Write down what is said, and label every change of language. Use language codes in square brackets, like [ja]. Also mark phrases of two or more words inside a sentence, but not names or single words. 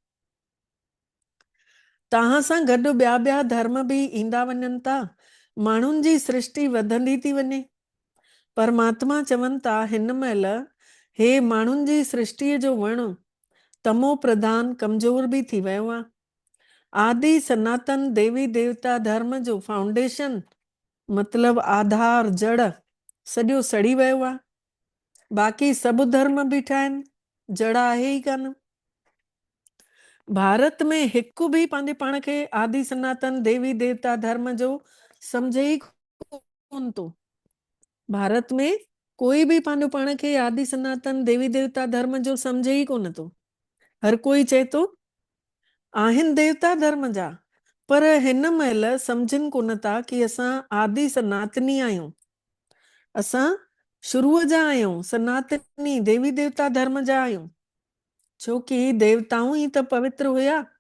[sd] तव्हां सां गॾु ॿिया धर्म बि ईंदा वञनि था, माण्हुनि जी सृष्टि वधंदी थी वञे। परमात्मा चवनि था हिन महिल हे माण्हुनि जी सृष्टिअ जो वण तमो प्रधान कमज़ोर बि थी वियो आहे। आदि सनातन देवी देवता धर्म जो फाउंडेशन मतलब आधार जड़ सॼो सड़ी वियो आहे। बाक़ी सभु धर्म बीठा आहिनि, जड़ आहे ई कान। भारत में हिकु बि पंहिंजे पाण खे आदि सनातन देवी देवता धर्म जो सम्झे ई कोन थो। भारत में कोई बि पंहिंजो पाण खे आदि सनातन देवी देवता धर्म जो सम्झे ई कोन थो। हर कोई चए थो आहिनि देवता धर्म जा, पर हिन महिल सम्झनि कोन था कि असां आदि सनातनी आहियूं, असां शुरूअ जा आहियूं, सनातनी देवी देवता धर्म जा आहियूं। छोकी देवताऊं ई त पवित्र हुया।